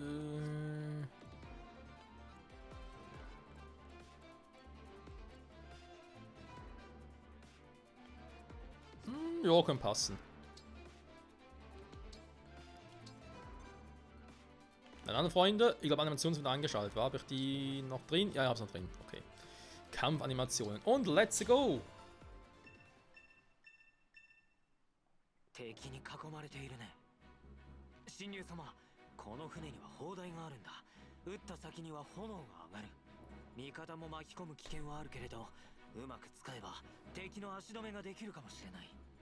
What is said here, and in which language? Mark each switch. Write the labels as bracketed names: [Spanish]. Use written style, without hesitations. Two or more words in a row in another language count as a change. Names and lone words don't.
[German] Ja, kann passen. Meine anderen Freunde, ich glaube Animationen sind angeschaltet. War habe ich die noch drin? Ja, ich habe es noch drin. Okay. Kampfanimationen. Und [English] let's go! [Japanese] 敵に囲まれているね。神竜様、この船には砲台があるんだ。撃った先には炎が上がる。味方も巻き込む危険はあるけれど、うまく使えば敵の足止めができるかもしれない。